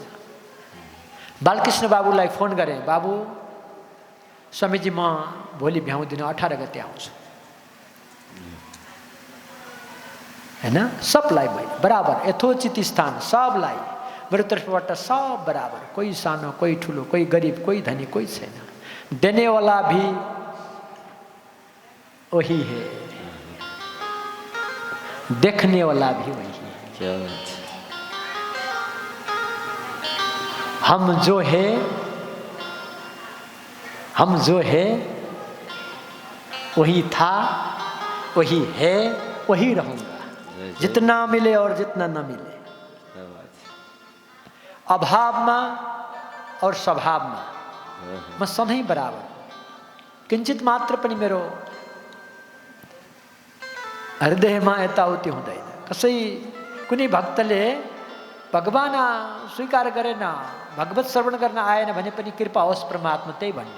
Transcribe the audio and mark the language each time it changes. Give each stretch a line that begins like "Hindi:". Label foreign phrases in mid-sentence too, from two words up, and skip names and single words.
Nepali: बालकृष्ण बाबुलाई फोन गरेँ, बाबु स्वामीजी म भोलि भ्याउँदिन, 18 गते आउँछु। हैन, सबलाई बराबर यथोचित स्थान, सबलाई मेरो तर्फबाट सब बराबर। कोही सानो, कोही ठुलो, कोही गरिब, कोही धनी, कोही छैन।
Hindi: देने वाला भी वही है, देखने वाला भी वही है। क्या बात। हम जो है वही था, वही है, वही रहूंगा, जितना मिले और जितना न मिले। अभाव में और स्वभाव में
Nepali: म सधैँ बराबर। किंचित मात्र पनि मेरो हृदयमा यताउति हुँदैन। कसै कुनै भक्तले भगवान स्वीकार गरेन, भगवत श्रवण गर्न आएन भने पनि कृपा होस् परमात्मा, त्यही भन्ने।